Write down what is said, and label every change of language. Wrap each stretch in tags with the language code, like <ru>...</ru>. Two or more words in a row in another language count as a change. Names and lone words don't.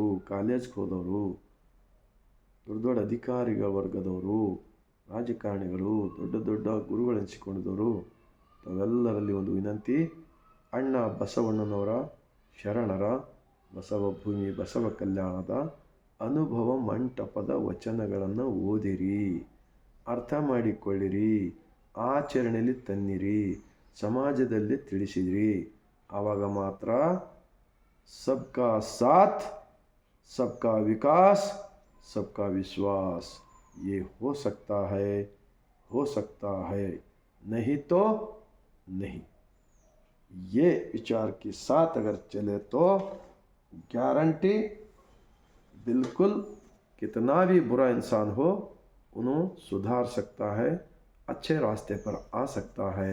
<kn>ಕಾಲೇಜ್ಗೆ ಹೋದವರು, ದೊಡ್ಡ ದೊಡ್ಡ ಅಧಿಕಾರಿಗಳ ವರ್ಗದವರು, ರಾಜಕಾರಣಿಗಳು, ದೊಡ್ಡ ದೊಡ್ಡ ಗುರುಗಳೆನಿಸಿಕೊಂಡಿದ್ದವರು, ತಾವೆಲ್ಲರಲ್ಲಿ ಒಂದು ವಿನಂತಿ, ಅಣ್ಣ ಬಸವಣ್ಣನವರ ಶರಣರ ಬಸವ ಭೂಮಿ ಬಸವ ಕಲ್ಯಾಣದ ಅನುಭವ ಮಂಟಪದ ವಚನಗಳನ್ನು ಓದಿರಿ, ಅರ್ಥ ಮಾಡಿಕೊಳ್ಳಿರಿ, ಆಚರಣೆಯಲ್ಲಿ ತನ್ನಿರಿ, ಸಮಾಜದಲ್ಲಿ ತಿಳಿಸಿರಿ. ಆವಾಗ ಮಾತ್ರ</kn> <hi>सबका साथ, सबका विकास, सबका विश्वास ये हो सकता है, नहीं तो नहीं. ये विचार के साथ अगर चले तो गारंटी बिल्कुल कितना भी बुरा इंसान हो उन्हें सुधार सकता है, अच्छे रास्ते पर आ सकता है.</hi>